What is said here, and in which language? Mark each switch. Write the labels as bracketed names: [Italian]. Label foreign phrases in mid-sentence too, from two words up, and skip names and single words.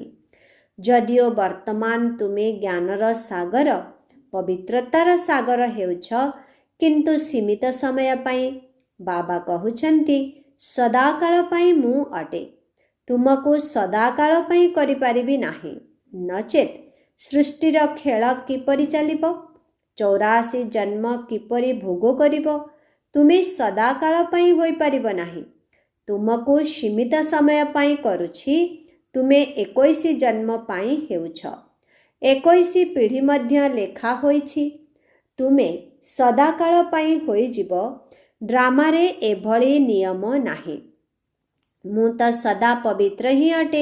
[Odia] ଯଦିଓ ବର୍ତ୍ତମାନ ତୁମେ ଜ୍ଞାନର ସାଗର ପବିତ୍ରତାର ସାଗର ହେଉଛ, କିନ୍ତୁ ସୀମିତ ସମୟ ପାଇଁ। ବାବା କହୁଛନ୍ତି ସଦାକାଳ ପାଇଁ ମୁଁ ଅଟେ। ତୁମକୁ ସଦାକାଳ ପାଇଁ କରି ପାରିବି ନାହିଁ, ନଚେତ ସୃଷ୍ଟିର ଖେଳ କିପରି ଚାଲିବ? 84 ଜନ୍ମ କିପରି ଭୋଗ କରିବ? ତୁମେ ସଦାକାଳ ପାଇଁ ହୋଇ ପାରିବ ନାହିଁ। ତୁମକୁ ସୀମିତ ସମୟ ପାଇଁ କରୁଛି। ତୁମେ 21 ଜନ୍ମ ପାଇଁ ହେଉଛ। 21 ପିଢ଼ି ମଧ୍ୟ ଲେଖା ହୋଇଛି। ତୁମେ ସଦାକାଳ ପାଇଁ ହୋଇଯିବ। ଡ୍ରାମାରେ ଏଭଳି ନିୟମ ନାହିଁ। ମୁଁ ତ ସଦା ପବିତ୍ର ହିଁ ଅଟେ।